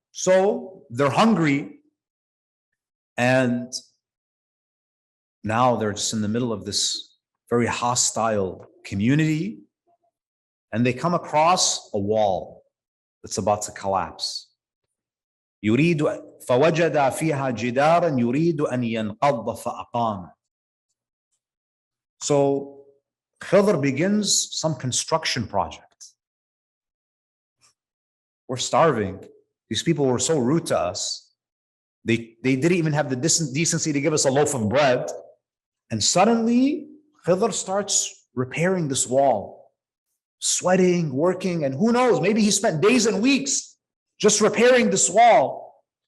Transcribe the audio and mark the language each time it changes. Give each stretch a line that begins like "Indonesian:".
English: So they're hungry, and now they're just in the middle of this very hostile community, and they come across a wall that's about to collapse.
Arabic: يريد فوجد فيها جدارا يريد أن ينقض فأقام. So
English: Khidr begins some construction project. We're starving. These people were so rude to us. They didn't even have the decency to give us a loaf of bread. And suddenly, Khidr starts repairing this wall, sweating, working, and who knows, maybe he spent days and weeks just repairing this wall.